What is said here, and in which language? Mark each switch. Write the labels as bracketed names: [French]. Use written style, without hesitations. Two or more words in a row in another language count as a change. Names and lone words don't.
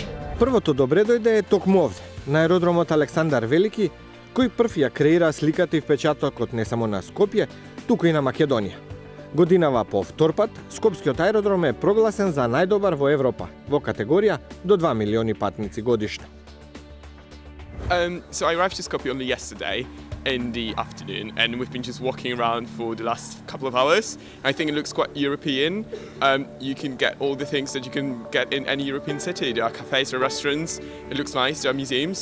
[Macedonian] Првото добре дојде е токму овде, на аеродромот Александар Велики, кој прв ја креира сликата и впечатокот не само на Скопје, туку и на Македонија. Годинава по втор пат, Скопскиот аеродром е прогласен за најдобар во Европа, во категорија до 2 милиони патници годишно. [English] So I arrived to Skopje only yesterday in the afternoon, and we've been just walking around for the last couple of hours. I think it looks quite European. You can get all the things that you can get in any European city. There are cafes or restaurants. It looks nice. There are museums.